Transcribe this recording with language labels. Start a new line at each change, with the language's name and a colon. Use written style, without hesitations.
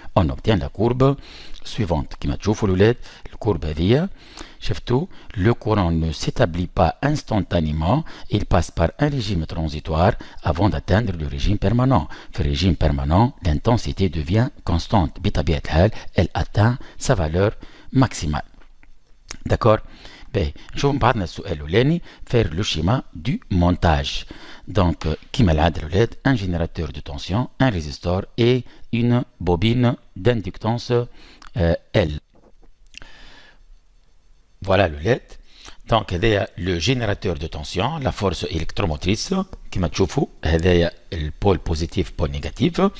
French: On obtient la courbe suivante.
Arabic: كما تشوفوا الولاد الكورب هذه شفتوا
French: le courant ne s'établit pas instantanément, il passe par un régime transitoire avant d'atteindre le régime permanent. في le régime permanent, l'intensité devient constante.
Arabic: بطبيعة الحال
French: elle atteint sa valeur maximale. D'accord?
Arabic: باهي نشوف مع بعضنا السؤال الاولاني
French: faire le schéma du montage. Donc
Arabic: كما العادة الولاد
French: un générateur de tension, un résistor et une bobine d'inductance L. Voilà le LED. Donc هذايا le générateur de tension, la force électromotrice
Arabic: كما تشوفوا هذايا البول
French: positif pôle négatif.